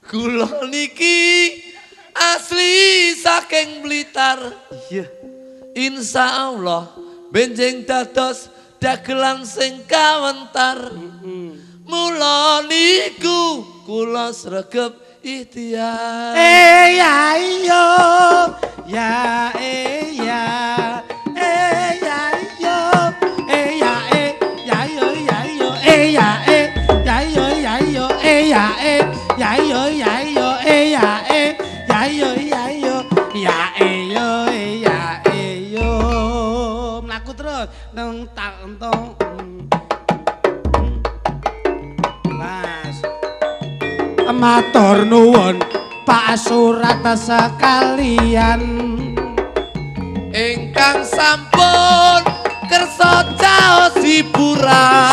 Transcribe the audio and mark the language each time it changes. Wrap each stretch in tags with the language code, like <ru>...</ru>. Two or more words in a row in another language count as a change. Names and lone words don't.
<jv>Kula niki asli saking Blitar. Iya.</jv> <ar>Insya Allah</ar> <jv>benjing dados dagelan sing kawentar. Mula niku kula sregep ikhtiar. Ya iyo, ya ya, ya iyo, ya ya yo ya yo, ya ya yo ya yo, ya ya yo ya yo, ya ya yo ya yo, ya yo ya yo. Mlaku terus nang tak entong. Mas. Matur nuwun Pak Surat sekalian Ingkang sampun kersa caos hiburan</jv>